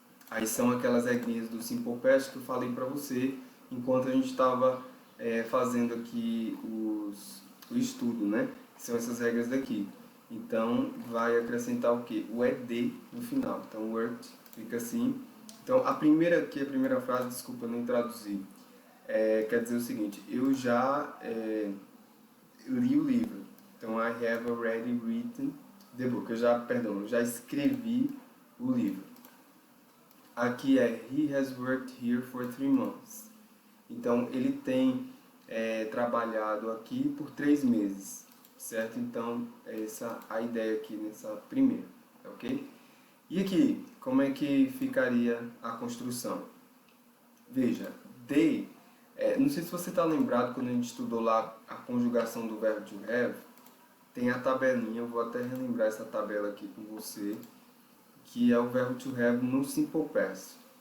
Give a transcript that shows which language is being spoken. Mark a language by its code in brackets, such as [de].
[pt] Aí são aquelas regrinhas do simple past que eu falei para você enquanto a gente estava fazendo aqui o estudo, né? São essas regras daqui. Então, vai acrescentar o quê? O ed no final. Então, worked fica assim. Então, a primeira frase, desculpa, eu não traduzi. Quer dizer o seguinte, eu já li o livro. [en] Então, I have already written the book. [pt] Eu já escrevi o livro. Aqui é [en] he has worked here for 3 months. [pt] Então, ele tem trabalhado aqui por 3 meses, certo? Então, essa a ideia aqui nessa primeira, ok? E aqui, como é que ficaria a construção? Veja, they, não sei se você está lembrado quando a gente estudou lá a conjugação do verbo to have, tem a tabelinha, eu vou até relembrar essa tabela aqui com você, que é o verbo to have no simple past.